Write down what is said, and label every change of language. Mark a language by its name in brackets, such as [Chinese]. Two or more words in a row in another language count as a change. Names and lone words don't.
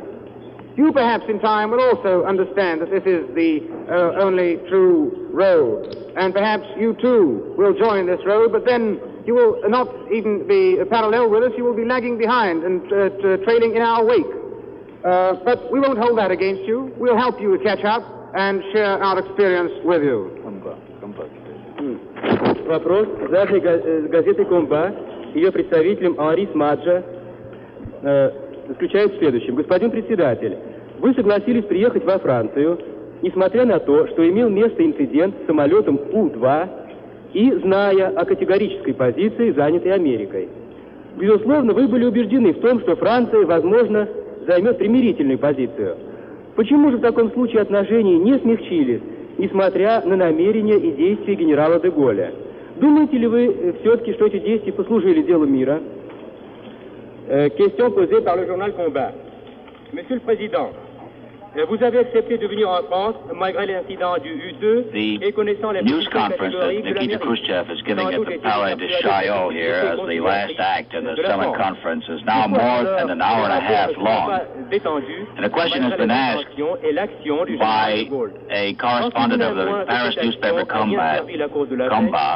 [English] You perhaps in time will also understand that this is the only true road, and perhaps you too will join this road, but then you will not even be parallel with us, you will be lagging behind and trailing in our wake. But we won't hold that against you. We'll help you catch up and share our experience with you. [Russian] Вопрос, заданный газетой «Комба», ее представителем Анри Смаджа, заключается в следующем. Господин председатель, вы согласились приехать во Францию, несмотря на то, что имел место инцидент с самолетом У-2 и зная о категорической позиции, занятой Америкой. Безусловно, вы были убеждены в том, что Франция, возможно, займет примирительную позицию. Почему же в таком случае отношения не смягчились, несмотря на намерения и действия генерала де Голля? Думаете ли вы все-таки, что эти действия послужили делу мира? [French] Question posée par le journal Combat. Monsieur le Président, vous avez accepté de venir en France malgré l'incident du U-2 et connaissant les [English] news conference that Nikita Khruschev is giving at the Palais de Chaillot here as the last act in the summit conference is now more than an hour and a half long. And a question has been asked by a correspondent of the Paris newspaper Combat.